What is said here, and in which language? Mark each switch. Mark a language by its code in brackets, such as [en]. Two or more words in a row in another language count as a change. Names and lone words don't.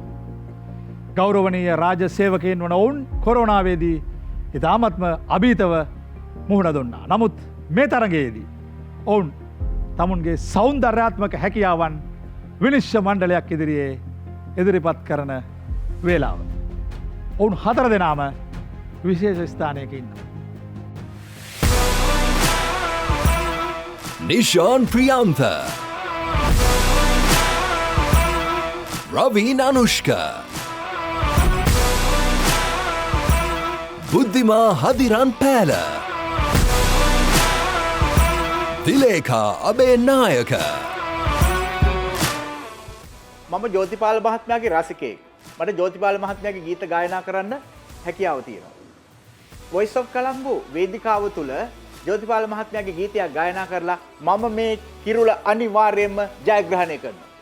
[si] ගෞරවනීය රාජ්‍ය සේවකයන් වන ඔවුන් කොරෝනාවේදී ඉතාමත්ම අභීතව මුහුණ දුන්නා. නමුත් මේ තරගයේදී ඔවුන් තමුන්ගේ සෞන්දර්යාත්මක හැකියාවන් විනිශ්චය මණ්ඩලයක් ඉදිරියේ ඉදිරිපත් කරන වේලාව. ඔවුන් 4 දෙනාම විශේෂ ස්ථානයක ඉන්නවා. Nishan Priyantha, Raveen Anushka, Buddhima Hadiran Pala, Dilekha Abenayaka. මම ජෝතිපාල මහත්මයාගේ රසිකයෙක්. මට ජෝතිපාල මහත්මයාගේ ගීත ගායනා කරන්න හැකියාව තියෙනවා. Voice of Colombo වේදිකාව තුල ජෝතිපාල මහත්මයාගේ ගීතයක් ගායනා කරලා මම මේ කිරුළ අනිවාර්යයෙන්ම ජයග්‍රහණය කරනවා.